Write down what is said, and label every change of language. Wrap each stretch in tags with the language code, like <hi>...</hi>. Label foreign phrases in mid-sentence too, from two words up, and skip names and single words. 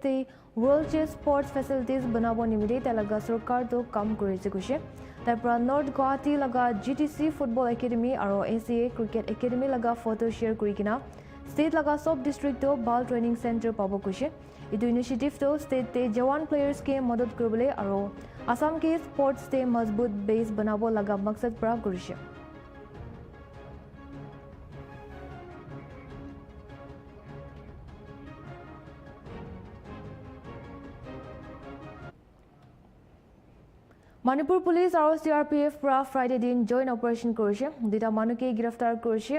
<nag>te</nag> <en>world chess sports facilities</en> <nag>banabo nimide talaga sarkar to kam korise koshe tapra North Guwahati laga GTC football academy aro NCAI cricket academy laga</nag> <en>photo share</en> <nag>kurikina state laga</nag> <en>sub district</en> <nag>to</nag> <en>ball training center</en> <nag>pabo koshe idu initiative to state te jawan players ke madad koribole aro Assam ke sports te mazboot base banabo laga maksad pra korise. Manipur Police aro CRPF pra Friday din</nag> <en>joint operation</en> <nag>korise dita manuke giraftar korise</nag>